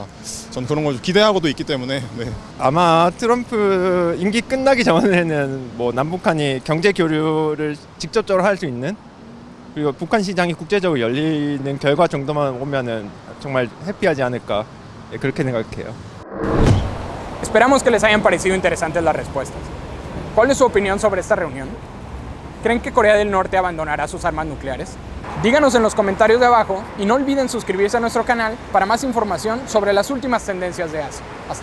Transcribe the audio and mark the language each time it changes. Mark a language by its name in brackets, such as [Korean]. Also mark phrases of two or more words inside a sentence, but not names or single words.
[Korean] 전 그런 걸 좀 기대하고도 있기 때문에. 네. 아마 트럼프 임기 끝나기 전에는 뭐 남북한이 경제 교류를 직접적으로 할 수 있는 그리고 북한 시장이 국제적으로 열리는 결과 정도만 오면은 정말 해피하지 않을까 그렇게 생각해요. [Spanish] Esperamos que les hayan parecido interesantes las respuestas. ¿Cuál es su opinión sobre esta reunión? ¿Creen que Corea del Norte abandonará sus armas nucleares? Díganos en los comentarios de abajo y no olviden suscribirse a nuestro canal para más información sobre las últimas tendencias de Asia.